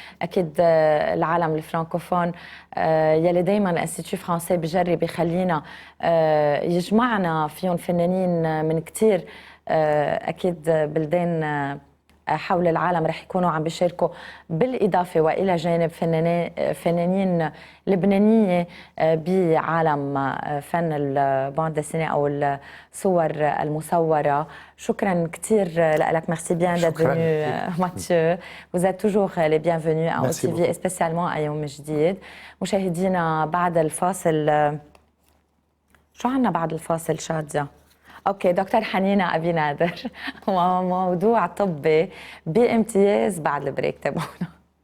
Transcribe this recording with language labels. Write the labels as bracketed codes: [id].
[ar] أكيد العالم الفرانكوفون يلي دايما الانستيتو فرانسي بجرب يخلينا يجمعنا فيهم فنانين من كتير أكيد بلدان حول العالم رح يكونوا عم بيشاركوا، بالإضافة وإلى جانب فنانين لبنانية بعالم فن الباند ديسيني أو الصور المصورة. شكرا كثير لك. [fr] Merci bien d'être venu Mathieu. Vous êtes toujours les bienvenus à OTV et spécialement à يوم جديد. [ar] مشاهدينا بعد الفاصل، شو عنا بعد الفاصل شادية؟ اوكي، دكتور حنينة أبي نادر، موضوع طبي بامتياز بعد البريك. تابعونا.